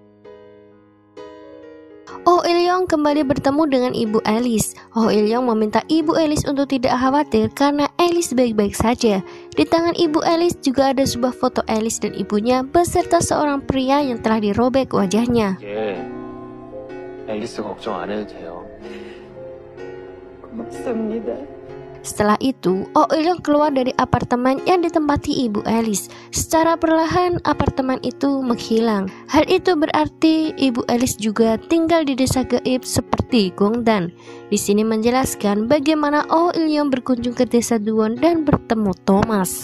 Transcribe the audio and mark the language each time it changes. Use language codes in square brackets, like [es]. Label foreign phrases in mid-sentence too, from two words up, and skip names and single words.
[id] Oh Il-yong kembali bertemu dengan Ibu Alice. Oh Il-yong meminta Ibu Alice untuk tidak khawatir karena Alice baik-baik saja. Di tangan Ibu Alice juga ada sebuah foto Alice dan ibunya beserta seorang pria yang telah dirobek wajahnya. [ko] 앨리스 걱정 안 해도 돼요. 고맙습니다. [id] Setelah itu, Oh Il-yong keluar dari apartemen yang ditempati Ibu Alice. Secara perlahan, apartemen itu menghilang. Hal itu berarti Ibu Alice juga tinggal di desa gaib seperti Gongdan. Di sini menjelaskan bagaimana Oh Il-yong berkunjung ke desa Duwon dan bertemu Thomas.